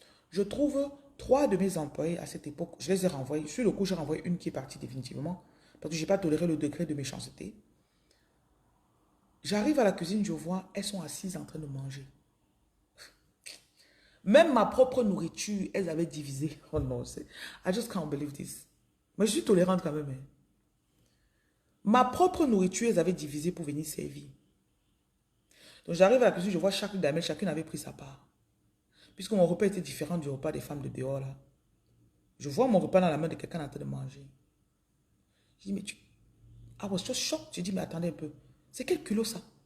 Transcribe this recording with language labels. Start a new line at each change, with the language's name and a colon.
French: Je trouve 3 de mes employés à cette époque, je les ai renvoyés. Sur le coup, j'ai renvoyé une qui est partie définitivement parce que je n'ai pas toléré le degré de méchanceté. J'arrive à la cuisine, je vois, elles sont assises en train de manger. Même ma propre nourriture, elles avaient divisé. Oh non,
English: I just can't believe this.
French: Mais je suis tolérante quand même. Hein. Ma propre nourriture, elles avaient divisé pour venir servir. Donc j'arrive à la cuisine, je vois chaque dame, chacune avait pris sa part. Puisque mon repas était différent du repas des femmes de dehors là. Je vois mon repas dans la main de quelqu'un en train de manger. Je dis, mais
English: I was just shocked.
French: J'ai dit, mais attendez un peu. C'est quel culot ça?